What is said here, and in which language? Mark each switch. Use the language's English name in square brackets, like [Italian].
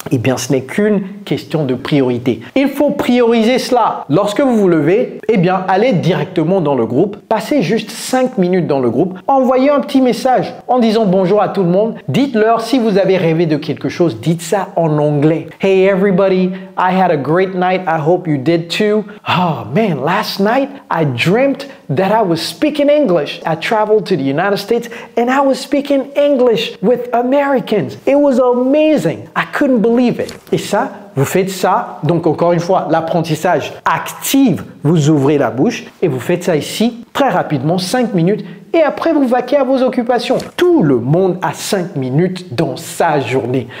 [French] Eh bien, ce n'est qu'une question de priorité. Il faut prioriser cela. Lorsque vous vous levez, eh bien, allez directement dans le groupe. Passez juste 5 minutes dans le groupe. Envoyez un petit message en disant « Bonjour à tout le monde ». Dites-leur si vous avez rêvé de quelque chose, dites ça en anglais. [English] « Hey everybody, I had a great night. I hope you did too. Oh man, last night I dreamt that I was speaking English. I traveled to the United States and I was speaking English with Americans. It was amazing. I couldn't believe it. [French] » Et ça, vous faites ça, donc encore une fois, l'apprentissage active, vous ouvrez la bouche et vous faites ça ici, très rapidement, 5 minutes, et après vous vaquez à vos occupations. Tout le monde a 5 minutes dans sa journée.